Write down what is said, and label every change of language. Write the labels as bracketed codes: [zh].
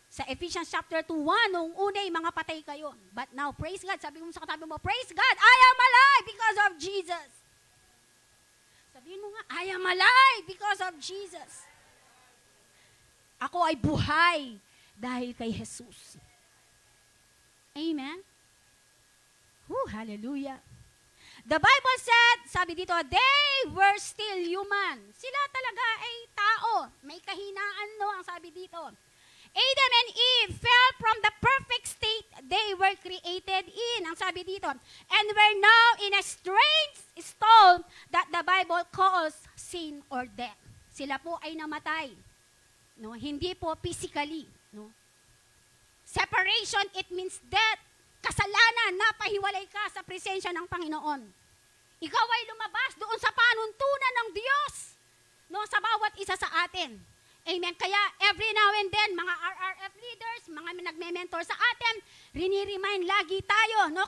[tl] Sa Ephesians chapter 2:1, nung unay mga patay kayo. [en] But now, praise God. [tl] Sabi mo sa katabi mo, [en] praise God, I am alive because of Jesus. [tl] Sabihin mo nga, [en] I am alive because of Jesus. [tl] Ako ay buhay dahil kay Jesus. [en] Amen? Hallelujah. The Bible said, sabi dito, they were still human. [tl] Sila talaga ay tao. May kahinaan, no? Ang sabi dito. [en] Adam and Eve fell from the perfect state they were created in. [tl] Ang sabi dito. [en] And were now in a strange stone that the Bible calls sin or death. [tl] Sila po ay namatay. No? Hindi po physically. No? [en] Separation, it means death. [tl] Kasalanan, napahiwalay ka sa presensya ng Panginoon. Ikaw ay lumabas doon sa panuntunan ng Diyos. No? Sa bawat isa sa atin. Amen. Kaya [en] every now and then, [tl] mga RRF leaders, mga nagme-mentor sa atin, rini-remind lagi tayo, no?